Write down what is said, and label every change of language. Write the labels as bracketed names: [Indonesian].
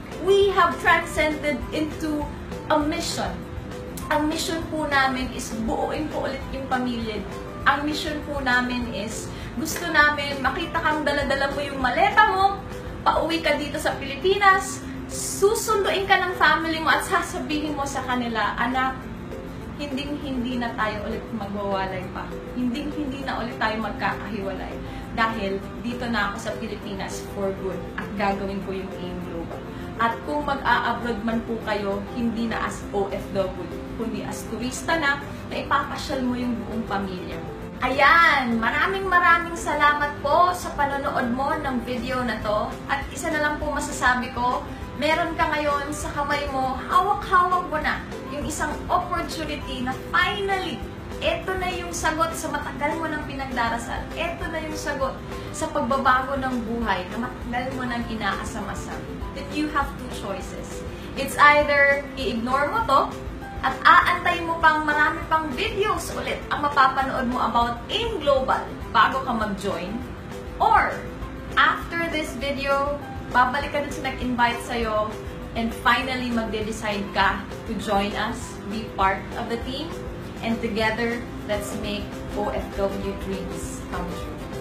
[English] We have transcended into a mission. [Filipino] Ang mission po namin is buuin po ulit yung pamilya. Ang mission po namin is gusto namin makita kang dala-dala mo yung maleta mo, pauwi ka dito sa Pilipinas, susunduin ka ng family mo at sasabihin mo sa kanila, anak, hindi na tayo ulit magwawalay pa. Hindi na ulit tayo magkakahiwalay. Dahil dito na ako sa Pilipinas for good at gagawin ko yung AIM Global. At kung mag-a-abroad man po kayo, hindi na as OFW, kundi as turista na ipapasyal mo yung buong pamilya mo. Ayan, maraming salamat po sa panonood mo ng video na to. At isa na lang po masasabi ko, meron ka ngayon sa kamay mo, hawak-hawak mo na yung isang opportunity na finally, eto na yung sagot sa matagal mo ng pinagdarasal. Eto na yung sagot sa pagbabago ng buhay na matagal mo nang inaasam-asam. [English] That you have two choices. It's either [Filipino] i-ignore mo to at aantay mo pang marami pang videos ulit ang mapapanood mo about AIM Global bago ka mag-join. [English] Or, after this video, [Filipino] babalik ka dun sa nag-invite sa'yo [English] and finally magde-decide ka to join us, be part of the team, and together, let's make OFW dreams come true.